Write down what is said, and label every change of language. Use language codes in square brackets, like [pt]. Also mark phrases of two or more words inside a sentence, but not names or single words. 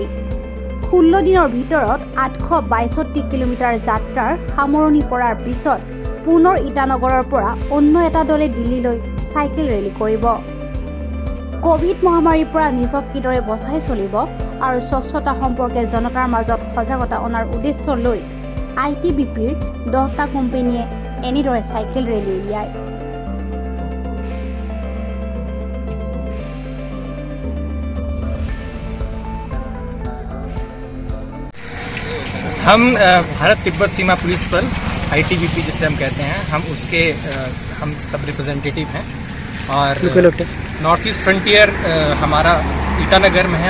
[as] 16 দিনৰ ভিতৰত 862 কিলোমিটাৰ যাত্ৰাৰ সামৰণি পৰাৰ পিছত পুনৰ ইটানগৰৰ পৰা অন্য এটা দলে দিল্লীলৈ চাইকেল ৰেলী কৰিব। কোভিড মহামাৰীৰ পৰা নিজক কিদৰে বচাই চলিব আৰু স্বচ্ছতা সম্পৰ্কে জনতাৰ মাজত সজাগতা অনাৰ উদ্দেশ্য লৈ ITBPৰ 10টা কোম্পানীয়ে এনেদৰে চাইকেল ৰেলী উলিয়ায়। [hi] हम भारत तिब्बत सीमा पुलिस बल ITBP जिसे हम कहते हैं, हम सब रिप्रेजेंटेटिव हैं और नॉर्थ ईस्ट फ्रंटियर हमारा ईटानगर में है।